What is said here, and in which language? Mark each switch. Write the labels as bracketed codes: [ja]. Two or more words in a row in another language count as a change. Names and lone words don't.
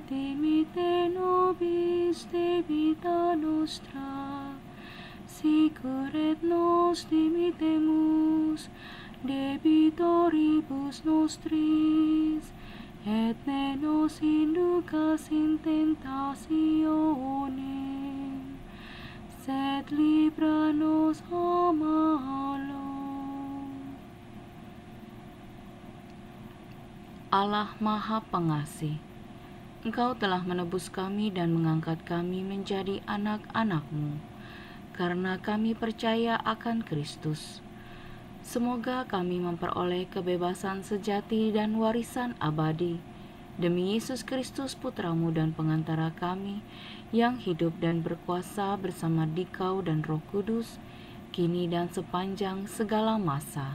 [la] dimitte nobis debita nostra, sicur et nos dimittemus debitoribus nostris, et ne nos inducas in tentationem, sed libra nos a malo. [id] Allah Maha Pengasih, Engkau telah menebus kami dan mengangkat kami menjadi anak-anak-Mu, karena kami percaya akan Kristus. Semoga kami memperoleh kebebasan sejati dan warisan abadi, demi Yesus Kristus Putra-Mu dan pengantara kami, yang hidup dan berkuasa bersama Dikau dan Roh Kudus, kini dan sepanjang segala masa.